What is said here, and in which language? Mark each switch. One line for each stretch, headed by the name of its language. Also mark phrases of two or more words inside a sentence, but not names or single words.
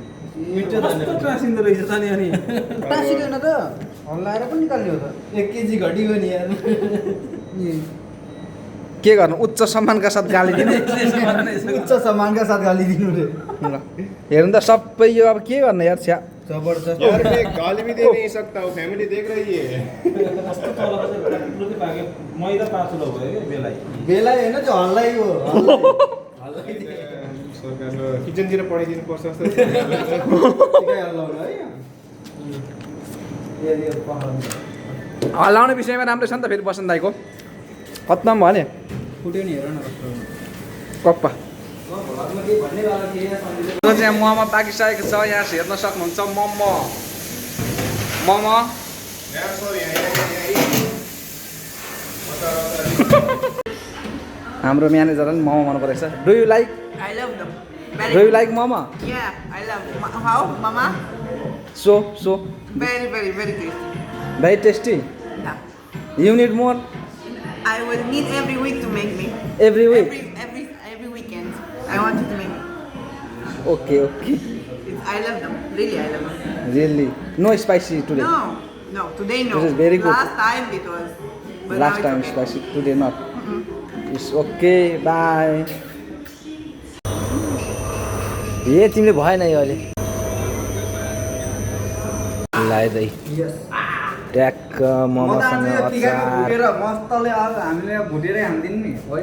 Nepali: टाँसिँदो रहेछ त नि अनि टाँसिँदैन त हल्लाएर पनि निकाल्ने हो त 1 केजी घटियो नि यार के गर्नु उच्च सम्मानका साथ गाली दिनु उच्च सम्मानका साथ गाली दिनु रे ल हेर्नु त सबै यो अब के गर्नु यार छ्या जबरदस्त
Hindi: यार मैं गाली भी दे नहीं सकता हूँ फैमिली देख रही है
Nepali: मैदा पाँचलो भयो कि बेलाइ बेला होइन त्यो हल्लाइ हो सरकारको किचनतिर पठाइदिनु पर्छ जस्तो हल्लाउने विषयमा राम्रै छ नि त फेरि बसन्त दाइको खत्तम भयो नि फुट्यो नि हेर न कप्पा चाहिँ मोमो पाकिसकेको छ यहाँ हेर्न सक्नुहुन्छ मोमो हाम्रो म्यानेजर पनि मोमो मन परेको छ
English: do you like I love them. do you like momo Yeah, I love them. How, Mama? सो Very tasty. very tasty Yeah. you need more I will need every week to make me. every week Every weekend. I want you to make me. ओके I love them. Really, I love them. really no spicy today No, today no. This is very good. Last time it was. But लास्ट now टाइम it's okay. spicy today not it's okay bye
Nepali: ए तिमीले भएन यो अहिले लाइदै ट्याक्क मोमोसँग अचार मस्तले अब हामीले भुटेरै हान्दिनु नि होइन